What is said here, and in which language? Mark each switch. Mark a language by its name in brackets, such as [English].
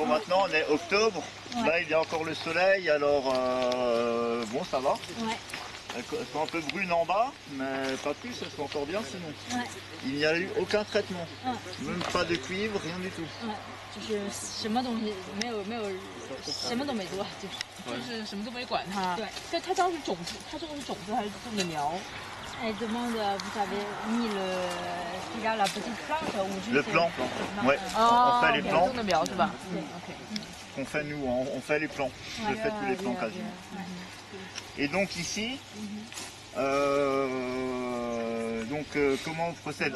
[French] maintenant on est octobre, là il y a encore le soleil, alors bon ça va. Ouais. Elles sont un peu brunes en bas, mais pas plus, elles sont encore bien sinon. Ouais. Il n'y a eu aucun traitement, même pas de cuivre, rien du tout. [Chinese] 就是什么东西没有，什么都没做，就是什么都没管它。对，它当时种子，它种的是种子还是种的苗 [French] ？Elle demande, vous avez mis la petite plante ou juste le plan, ouais. On fait les plans. [Chinese] 种的苗是吧？对，OK。 [French] On fait nous, on fait les plans. Je fais tous les plans quasiment. Et donc ici, comment on procède?